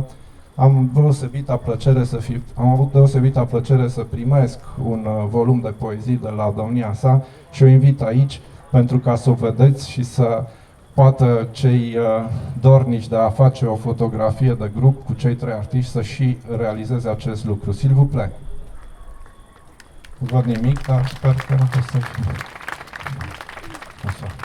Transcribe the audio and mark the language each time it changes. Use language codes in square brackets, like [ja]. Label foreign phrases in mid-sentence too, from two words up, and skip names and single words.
[ro] Am avut deosebită plăcere să primesc un volum de poezii de la domnia sa și o invit aici pentru ca să o vedeți și să poată cei dornici de a face o fotografie de grup cu cei trei artiști să și realizeze acest lucru. [fr] S'il vous plaît. [ro] Nu văd nimic, dar sper că nu o să fie. Așa.